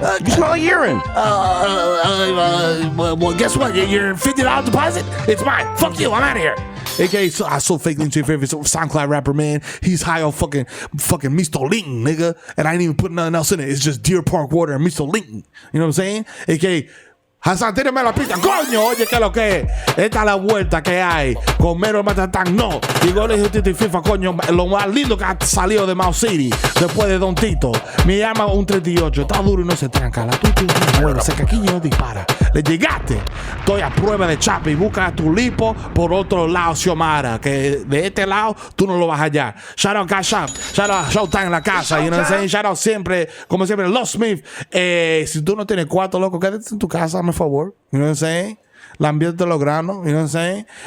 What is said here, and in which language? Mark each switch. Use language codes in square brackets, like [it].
[en] You smell like urine. Well, guess what? Your $50 deposit? It's mine. Fuck you. I'm out of here. AKA, so I sold fake links to your favorite SoundCloud rapper, man. He's high on fucking Mistolin, nigga. And I ain't even put nothing else in it. It's just Deer Park water and Mistolin. You know what I'm saying? [es] AKA, Hasan, tírame la pista, coño, oye, ¿qué es lo que es? Esta es la vuelta que hay con Mero Matatán, no. Y goles de FIFA, coño, lo más lindo que ha salido de Mao City después de Don Tito. Me llama un 38, está duro y no se tranca. La tuya es buena, se caquilla y no dispara. Le llegaste. Estoy a prueba de chapa y busca tu lipo por otro lado, Xiomara, que de este lado tú no lo vas a hallar. [en] Shout out Cash Up, shout out Showtime [es] en la casa, [en] you know what I'm saying? Shout out [es] siempre, como siempre, [en] Los Smith. [es] Si tú no tienes cuarto, loco, quédate en tu casa, por favor. [en] You know what I'm saying? [es] Lambiente los granos, [en] you know what I'm saying?